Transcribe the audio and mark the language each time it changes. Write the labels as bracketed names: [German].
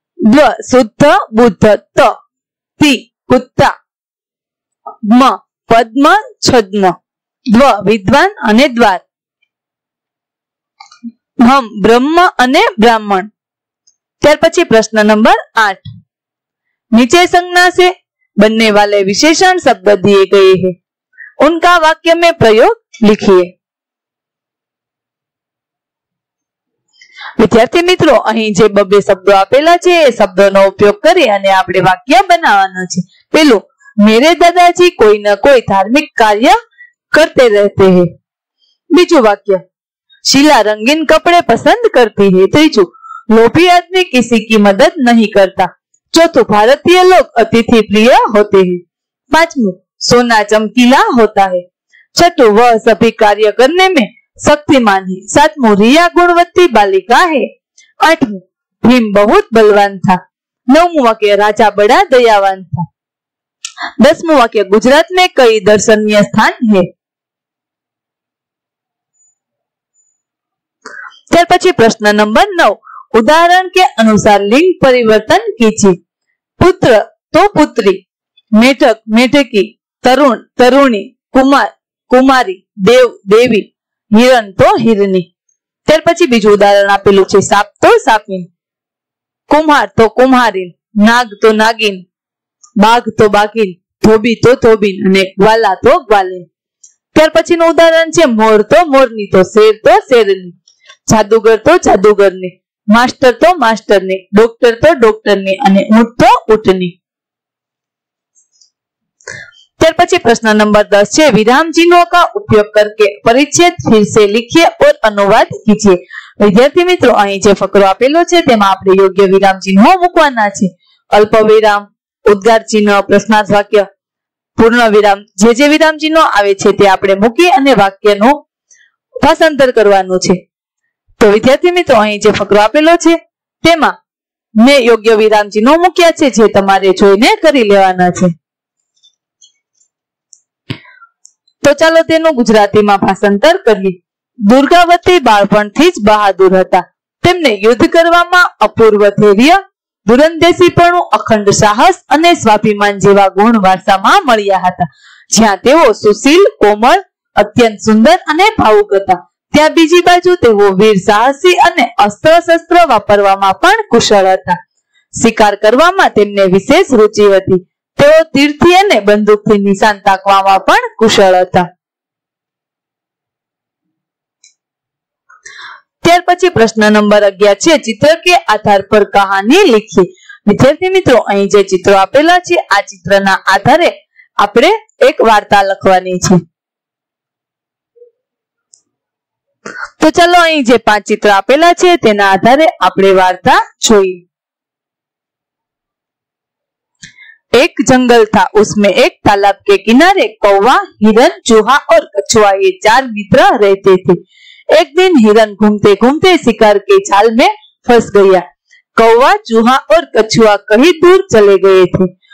[Hindi] द्व शुद्ध बुद्ध, त ती कुत्ता, म पद्म छद्म, द्व विद्वान अने द्वार, हम ब्रह्म अने ब्राह्मण। [Gujarati] त्यार पछी प्रश्न नंबर 8, [Hindi] नीचे संज्ञा से बनने वाले विशेषण शब्द दिए गए हैं, उनका वाक्य में प्रयोग लिखिए। विद्यार्थी मित्रों, [Gujarati] અહીં જે બબે શબ્દો આપેલા છે એ શબ્દોનો ઉપયોગ કરી અને આપણે વાક્ય બનાવવાનો છે। [Hindi] પેલું, मेरे दादाजी कोई न कोई धार्मिक कार्य करते रहते हैं। बीजू वाक्य, शीला रंगीन कपड़े पसंद करती है। तीजू, लोभी आदमी किसी की मदद नहीं करता। चौथुं, भारतीय लोग अतिथि प्रिय होते हैं। पांचवुं, सोना चमकीला होता है। छठुं, वह सभी कार्य करने में शक्तिमान है। सातवां, रिया गुणवती बालिका है। आठवां, भीम बहुत बलवान था। नौवां वाक्य, राजा बड़ा दयावान था। 10वां वाक्य, गुजरात में कई दर्शनीय स्थान है। [Gujarati] त्यार पछी प्रश्न नंबर 9, [Hindi] उदाहरण के अनुसार लिंग परिवर्तन कीजिए। पुत्र तो पुत्री, मेढक मेढकी, तरुण तरुणी, कुमार कुमारी, देव देवी, हिरण तो हिरणी। [Gujarati] त्यार पछी बीजું ઉદાહરણ આપેલું છે, સાપ તો સાપીન, કુમ્હાર તો કુમ્હારીન, નાગ તો નાગીન, બાઘ તો બાઘીન, ધોબી તો ધોબીન અને ગ્વાલા તો ગ્વાલીન। ત્યાર પછીનું ઉદાહરણ છે, મોર તો મોરની, તો શેર તો શેરની, જાદુગર તો જાદુગરની, માસ્ટર તો માસ્ટરની, ડોક્ટર તો ડોક્ટરની અને ઊંટ તો ઊંટની। ત્યાર પછી પ્રશ્ન નંબર 10 છે, [Hindi] विराम चिन्हों का उपयोग करके परिच्छेद फिर से लिखिए और अनुवाद कीजिए। विद्यार्थी मित्रों, [Gujarati] અહીં જે ફકરો આપેલો છે તેમાં આપણે યોગ્ય વિરામ ચિહ્નો મૂકવાના છે। અલ્પ વિરામ, ઉદ્ગાર ચિહ્ન, પ્રશ્નાર્થ વાક્ય, પૂર્ણ વિરામ, જે વિરામ ચિહ્નો આવે છે તે આપણે મૂકી અને વાક્યનું ભાષાંતર કરવાનું છે। તો વિદ્યાર્થી મિત્રો, અહીં જે ફકરો આપેલો છે તેમાં મેં યોગ્ય વિરામ ચિહ્નો મૂક્યા છે, જે તમારે જોઈને કરી લેવાના છે। તો ચાલો તેનું ગુજરાતીમાં ભાષાંતર કરીએ। દુર્ગાવતી બાળપણથી જ બહાદુર હતા। તેમને યુદ્ધ કરવામાં અપૂર્વ ધૈર્ય, દુરંદેશીપણું, અખંડ સાહસ અને સ્વાભિમાન જેવા ગુણ વારસામાં મળ્યા હતા। જ્યાં તેઓ સુશીલ, કોમળ, અત્યંત સુંદર અને ભાવુક હતા, ત્યાં બીજી બાજુ તેઓ વીર સાહસી અને અસ્ત્ર શસ્ત્ર વાપરવામાં પણ કુશળ હતા। શિકાર કરવામાં તેમને વિશેષ રુચિ હતી। તેઓ તીરથી અને બંદૂકથી નિશાન તાકવામાં પણ કુશળ હતા। ત્યાર પછી પ્રશ્ન નંબર 11 છે, [Hindi] चित्र के आधार पर कहानी लिखिए। विद्यार्थी मित्रों, [Gujarati] અહીં જે ચિત્રો આપેલા છે આ ચિત્રના આધારે આપણે એક વાર્તા લખવાની છે। તો ચાલો અહીં જે 5 ચિત્ર આપેલા છે તેના આધારે આપણે વાર્તા જોઈએ। [Hindi] एक जंगल था, उसमें एक तालाब के किनारे कौवा, हिरन, चूहा और कछुआ ये 4 मित्र रहते थे। एक दिन हिरन घूमते घूमते शिकार के जाल में फंस गया। कौवा, चूहा और कछुआ कहीं दूर चले गए थे।